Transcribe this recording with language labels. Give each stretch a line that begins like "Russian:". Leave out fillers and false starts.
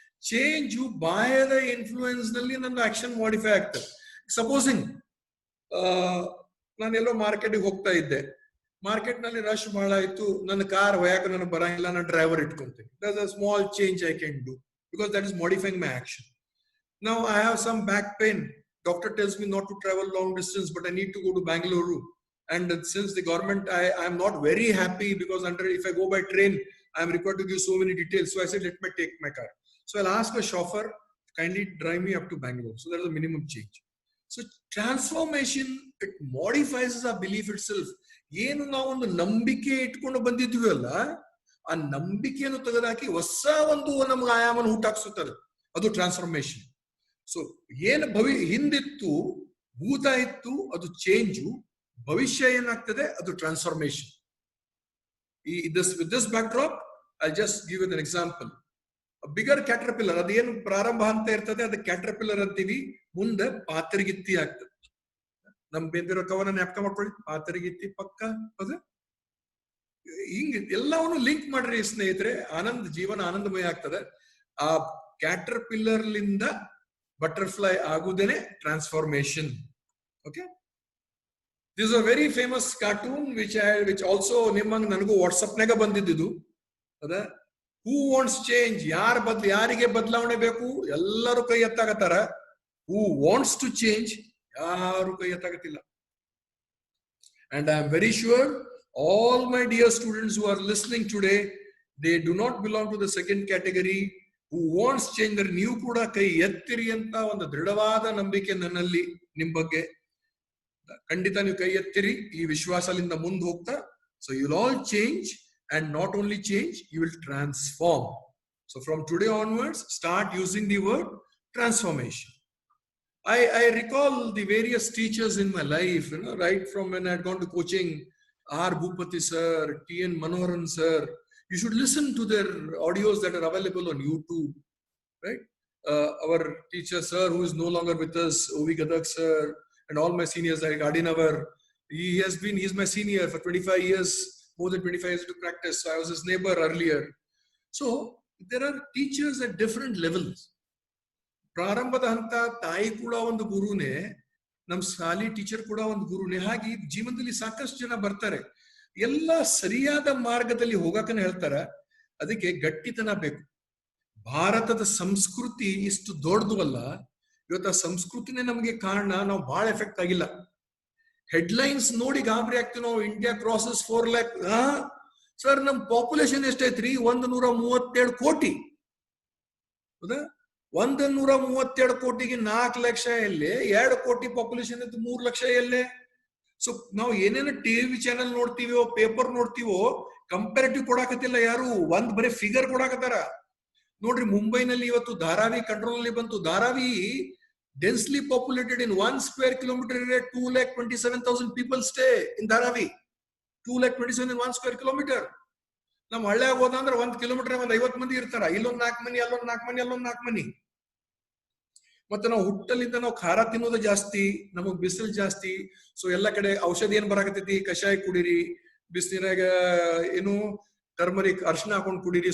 Kannada: Change ಬಾಹ್ಯದ influence ನಲ್ಲಿ ನನ್ನ action modify ಆಗ್ತದೆ. ಸಪೋಸಿಂಗ್ ನಾನೆಲ್ಲೋ ಮಾರ್ಕೆಟ್ಗೆ ಹೋಗ್ತಾ ಇದ್ದೆ, ಮಾರ್ಕೆಟ್ ನಲ್ಲಿ ರಶ್ ಬಹಳ ಆಯ್ತು, ನನ್ನ ಕಾರ್ ಒಯ್ಯಾಕ ನನಗೆ ಬರಂಗಿಲ್ಲ, ನಾನು driver ಇಟ್ಕೊಂತೀನಿ.
English: That's a small change I can do because that is modifying my action. Now I have some back pain. Doctor tells me not to travel long distance, but I need to go to Bangalore. And since the government, I am not very happy because if I go by train, I am required to give so many details. So I said, let me take my car. So I'll ask a chauffeur, kindly drive me up to Bangalore. So that is a minimum change. So transformation, it modifies our belief itself.
Kannada: ಏನು ನಾವೊಂದು ನಂಬಿಕೆ ಇಟ್ಕೊಂಡು ಬಂದಿದ್ವಿ ಅಲ್ಲ, ಆ ನಂಬಿಕೆಯನ್ನು ತೆಗೆದಾಕಿ ಹೊಸ ಒಂದು ನಮ್ಗೆ ಆಯಾಮನ ಹುಟ್ಟಾಕ್ಸುತ್ತದೆ. ಅದು ಟ್ರಾನ್ಸ್ಫಾರ್ಮೇಶನ್. ಸೊ ಏನು ಹಿಂದಿತ್ತು, ಭೂತ ಇತ್ತು, ಅದು ಚೇಂಜು. ಭವಿಷ್ಯ ಏನಾಗ್ತದೆ, ಅದು transformation.
English: With this backdrop, I'll just give you an example. A bigger caterpillar,
Kannada: ಅದೇನು ಪ್ರಾರಂಭ ಅಂತ ಇರ್ತದೆ, ಅದು ಕ್ಯಾಟರ್ಪಿಲ್ಲರ್ ಅಂತೀವಿ, ಮುಂದೆ ಪಾತರಗಿತ್ತಿ ಆಗ್ತದೆ. ನಮ್ ಬೇಂದಿರೋ ಕವನ ಜ್ಞಾಪಕ ಮಾಡ್ಕೊಳ್ಳಿ, ಪಾತರಿಗಿತ್ತಿ ಪಕ್ಕ ಅದ ಹಿಂಗ್ ಎಲ್ಲವನ್ನು ಲಿಂಕ್ ಮಾಡ್ರಿ ಸ್ನೇಹಿತರೆ. ಜೀವನ ಆನಂದಮಯ ಆಗ್ತದೆ. ಆ ಕ್ಯಾಟರ್ ಪಿಲ್ಲರ್ ಲಿಂದ butterfly ಆಗುದೇನೆ transformation.
English: okay, this a very famous cartoon which also
Kannada: ನಿಮ್ಮಂಗ್ ನನಗೂ ವಾಟ್ಸಪ್ ನಾಗ ಬಂದಿದ್ದು ಅದ.
English: who wants change,
Kannada: ಯಾರಿಗೆ ಬದಲಾವಣೆ ಬೇಕು ಎಲ್ಲರೂ ಕೈ ಎತ್ತಾಗತ್ತಾರ.
English: who wants to change
Kannada: ಯಾರು ಕೈ ಎತ್ತಾಗತ್ತಿಲ್ಲ.
English: And I am very sure all my dear students who are listening today, they do not belong to the second category who wants change.
Kannada: ನೀವು ಕೂಡ ಕೈ ಎತ್ತಿರಿ ಅಂತ ಒಂದು ದೃಢವಾದ ನಂಬಿಕೆ ನನ್ನಲ್ಲಿ ನಿಮ್ ಬಗ್ಗೆ. ಖಂಡಿತ ನೀವು ಕೈ ಎತ್ತಿರಿ, ಈ ವಿಶ್ವಾಸದಿಂದ ಮುಂದೆ ಹೋಗ್ತಾ.
English: So you'll all change, and not only change, you will transform. So from today onwards, start using the word transformation. I recall the various teachers in my life, right from when I had gone to coaching. R. Bhupati sir, T.N. Manoharan sir. You should listen to their audios that are available on YouTube, right? Our teacher sir, who is no longer with us, O.V. Gadak sir, and all my seniors like Adinavar. He's my senior for 25 years, more than 25 years to practice. So I was his neighbor earlier. So there are teachers at different levels.
Kannada: ಪ್ರಾರಂಭದ ಹಂತ ತಾಯಿ ಕೂಡ ಒಂದು ಗುರುನೇ, ನಮ್ ಶಾಲಿ teacher ಕೂಡ ಒಂದು ಗುರುನೇ. ಹಾಗೆ ಜೀವನದಲ್ಲಿ ಸಾಕಷ್ಟು ಜನ ಬರ್ತಾರೆ, ಎಲ್ಲ ಸರಿಯಾದ ಮಾರ್ಗದಲ್ಲಿ ಹೋಗಕನ ಹೇಳ್ತಾರ. ಅದಕ್ಕೆ ಗಟ್ಟಿತನ ಬೇಕು. ಭಾರತದ ಸಂಸ್ಕೃತಿ ಇಷ್ಟು ದೊಡ್ಡದು ಅಲ್ಲ, ಇವತ್ತು ಆ ಸಂಸ್ಕೃತಿನೇ ನಮಗೆ ಕಾರಣ. ನಾವು ಬಹಳ ಎಫೆಕ್ಟ್ ಆಗಿಲ್ಲ. ಹೆಡ್ಲೈನ್ಸ್ ನೋಡಿ ಗಾಬರಿ ಆಗ್ತೀವಿ ನಾವು. India crosses 4 lakh. ಸರ್, ನಮ್ ಪಾಪ್ಯುಲೇಷನ್ ಎಷ್ಟೈತ್ರಿ? 137 ಕೋಟಿ. ಹೌದಾ? 137 ಕೋಟಿಗೆ 4 ಲಕ್ಷ ಎಲ್ಲೇ? 2 ಕೋಟಿ ಪಾಪ್ಯುಲೇಷನ್ ಇತ್ತು, 3 ಲಕ್ಷ ಎಲ್ಲೇ? ಸೊ ನಾವು ಏನೇನು ಟಿವಿ ಚಾನೆಲ್ ನೋಡ್ತೀವೋ, ಪೇಪರ್ ನೋಡ್ತೀವೋ, ಕಂಪ್ಯಾರಿಟಿವ್ ಕೊಡಾಕತ್ತಿಲ್ಲ ಯಾರು. ಬರೀ ಫಿಗರ್ ಕೊಡಾಕತ್ತಾರ. ನೋಡ್ರಿ, ಮುಂಬೈನಲ್ಲಿ ಇವತ್ತು ಧಾರಾವಿ ಕಂಟ್ರೋಲ್ ನಲ್ಲಿ ಬಂತು. Dharavi
English: densely populated. In 1 square kilometer area, 2,27,000 people stay in Dharavi. 2,27,000 in 1 square kilometer.
Kannada: ನಮ್ ಹಳ್ಳಿ ಹೋದಂದ್ರೆ 1 ಕಿಲೋಮೀಟರ್ 50 ಮಂದಿ ಇರ್ತಾರ. ಇಲ್ಲೊಂದ್ 4 ಮನಿ, ಅಲ್ಲೊಂದ್ 4 ಮನಿ, ಅಲ್ಲೊಂದ್ 4 ಮನಿ. ಮತ್ತೆ ನಾವು ಹುಟ್ಟಲಿಂದ ನಾವು ಖಾರ ತಿನ್ನೋದು ಜಾಸ್ತಿ, ನಮಗ್ ಬಿಸಿಲು ಜಾಸ್ತಿ. ಸೊ ಎಲ್ಲಾ ಕಡೆ ಔಷಧಿ ಏನ್ ಬರಾಕತ್ತೈತಿ? ಕಷಾಯ ಕುಡೀರಿ, ಬಿಸಿಲಿನಾಗ ಏನು ಟರ್ಮರಿಕ್ ಅರ್ಶಿನ ಹಾಕೊಂಡ್ ಕುಡೀರಿ.